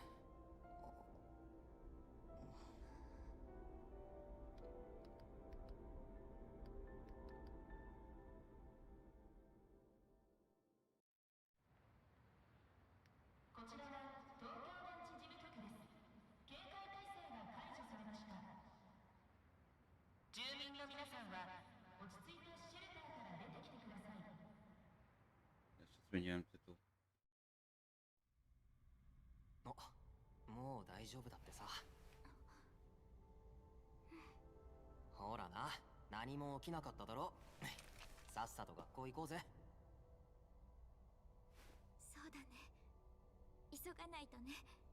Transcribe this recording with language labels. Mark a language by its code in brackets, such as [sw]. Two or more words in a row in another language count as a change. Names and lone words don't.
[ja] こちらは東京団地事務局です。警戒態勢が解除されました。住民の皆さんは落ち着いてシェルターから出てきてください。 [pl] Jeszcze zmieniłem tytuł. [ja] もう大丈夫だってさ。ほらな、何も起きなかっただろ。さっさと学校行こうぜ。そうだね、急がないとね。